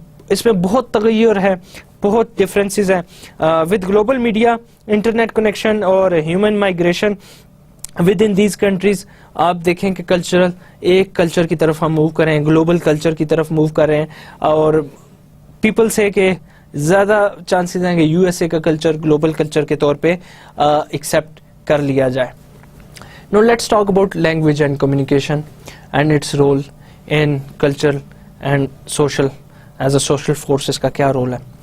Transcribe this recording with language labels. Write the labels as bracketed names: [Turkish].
[Urdu] اس میں بہت تغیر ہے, بہت ڈفرینسز ہیں. [English] with global media, internet connection اور human migration within these countries, [Urdu] آپ دیکھیں کہ کلچرل ایک کلچر کی طرف ہم موو کر رہے ہیں, گلوبل کلچر کی طرف موو کر رہے ہیں, اور پیپل سے کہ زیادہ چانسز ہیں کہ یو ایس اے کا کلچر گلوبل کلچر کے طور پہ ایکسیپٹ کر لیا جائے. [English] Now let's talk about language and communication and its role in culture and social. As a social force [Urdu] اس کا کیا رول ہے.